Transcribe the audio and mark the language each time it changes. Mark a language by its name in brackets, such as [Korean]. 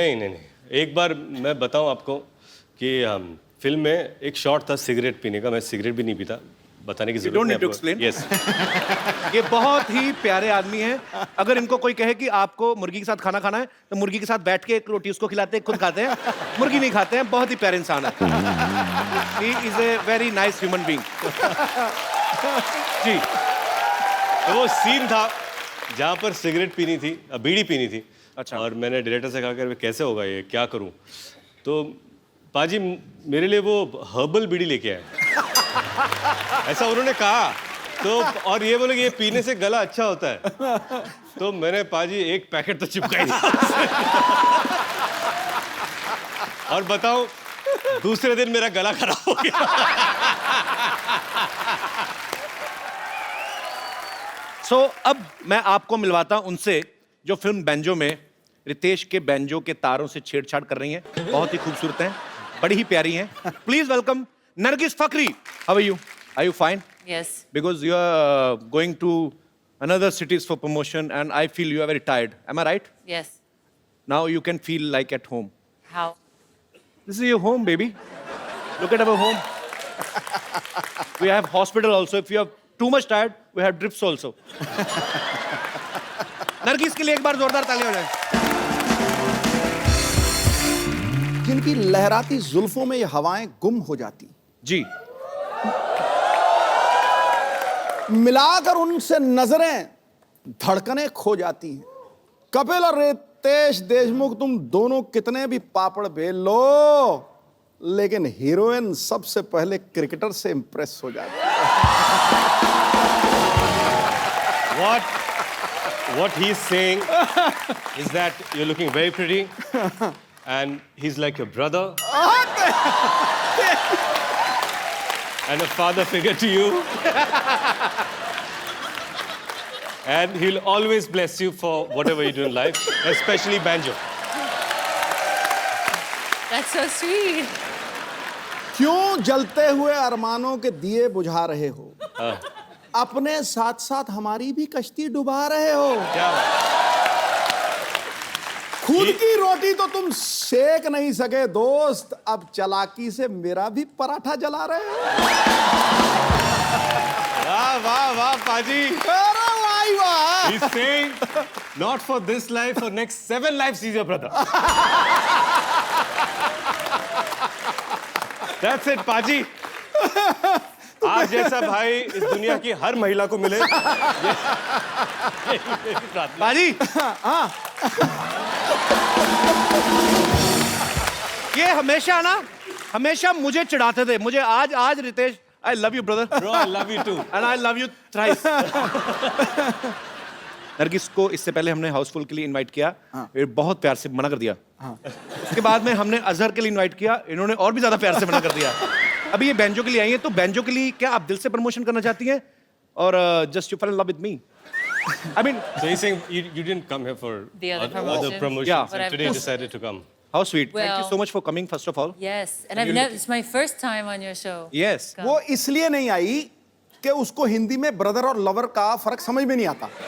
[Hindi] नहीं नहीं नहीं, एक बार मैं बताऊं आपको कि फिल्म में एक शॉट था सिगरेट पीने का। मैं सिगरेट भी नहीं पीता, बताने की [English] You [Hindi] जरूरत [English] don't [Hindi] नहीं [English] need to [Hindi] आपको। [English] explain. Yes. [Hindi] ये बहुत ही प्यारे आदमी हैं। अगर इनको कोई कहे कि आपको मुर्गी के साथ खाना खाना है, तो मुर्गी के साथ बैठ के एक रोटी उसको खिलाते हैं, खुद खाते हैं, मुर्गी नहीं खाते हैं। बहुत ही प्यारे इंसान है। [English] He is a very nice human being. [Hindi] जी। तो वो सीन था जहाँ पर सिगरेट पीनी थी, बीड़ी पीनी थी। अच्छा। और मैंने डायरेक्टर से कहा कि कैसे होगा ये, क्या करूं? तो पाजी मेरे लिए वो हर्बल बीड़ी लेके आए। ऐसा उन्होंने कहा। तो और ये बोले कि ये पीने से गला अच्छा होता है। तो मैंने पाजी एक पैकेट तो चिपका ही दिया। और बताऊं, दूसरे दिन मेरा गला खराब हो गया। सो अब मैं आपको मिलवाता हूं उनसे जो फिल्म बैंजो में रितेश के बैंजो के तारों से छेड़छाड़ कर रही हैं। बहुत ही खूबसूरत हैं, बड़ी ही प्यारी हैं। [English] Please welcome Nargis Fakhri. How are you? Are you fine? Yes. Because you are going to another cities for promotion and I feel you are very tired. Am I right? Yes. Now you can feel like at home. How? This is your home, baby. Look at our home. We have hospital also. If you are too much tired, we have drips also. [Hindi] Nargis के लिए एक बार जोरदार तालियां हो जाए। जिनकी लहराती जुल्फों में ये हवाएं गुम हो जाती, जी। मिलाकर उनसे नजरें धड़कनें खो जाती हैं। कपिल और रितेश देशमुख, तुम दोनों कितने भी पापड़ बेल लो, लेकिन हीरोइन सबसे पहले क्रिकेटर से इंप्रेस हो जाती है। [English] What he's saying is that you're looking very pretty, and he's like your brother, and a father figure to you, and he'll always bless you for whatever you do in life, especially banjo. That's so sweet. [Hindi] क्यों जलते हुए अरमानों के दिए बुझा रहे हो? अपने साथ साथ हमारी भी कश्ती डुबा रहे हो। क्या खुद की रोटी तो तुम सेक नहीं सके दोस्त, अब चालाकी से मेरा भी पराठा जला रहे हो। वाह वाह वाह पाजी। अरे वाह वाह। [English] He's saying, not for this life, for next 7 lives he's your brother. That's it, पाजी। [Hindi] आज जैसा भाई इस दुनिया की हर महिला को मिले। बाजी। ये हमेशा मुझे चिढ़ाते थे। मुझे आज [English] Ritesh, I love you brother. Bro, I love you too. And I love you thrice. [Hindi] Nargis को इससे पहले हमने हाउसफुल के लिए इनवाइट किया, ये बहुत प्यार से मना कर दिया। उसके बाद में हमने अजहर के लिए इनवाइट किया, इन्होंने और भी ज्यादा प्यार से मना कर दिया। अभी ये बैंजो के लिए आई है, तो बैंजो के लिए क्या आप दिल से प्रमोशन करना चाहती हैं, और [English] Just you fall in love with me? I mean, So he's saying you didn't come here for The other other promotions. promotions, Yeah. But and I've today just- decided to come. how sweet. Thank you Well- so much for coming first of all. Yes. And I've never, it's my first time on your show. Yes. Come. [Hindi] वो इसलिए नहीं आई कि उसको हिंदी में brother और lover का फर्क समझ में नहीं आता।